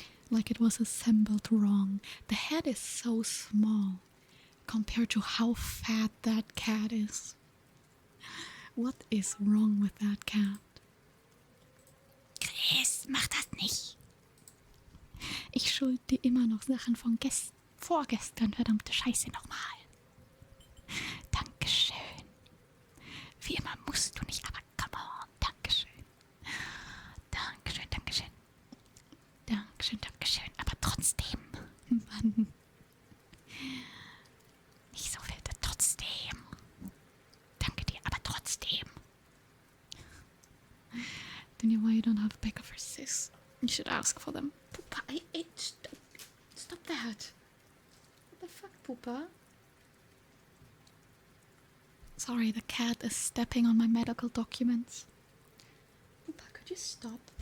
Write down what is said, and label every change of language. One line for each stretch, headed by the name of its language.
English: Like it was assembled wrong. The head is so small compared to how fat that cat is. What is wrong with that cat?
German: Chris, mach das nicht. Ich schuld dir immer noch Sachen von vorgestern, verdammte Scheiße nochmal. Dankeschön. Wie immer musst du nicht, aber
English: come on,
German: Dankeschön. Dankeschön, Dankeschön. Dankeschön, Dankeschön, aber trotzdem. Mann. Nicht so wild, trotzdem. Danke dir, aber trotzdem.
English: Then you why you don't have a backup for sis? You should ask for them. Poopa, stop that. What the fuck, Poopa? Sorry, the cat is stepping on my medical documents. Poopa, could you stop?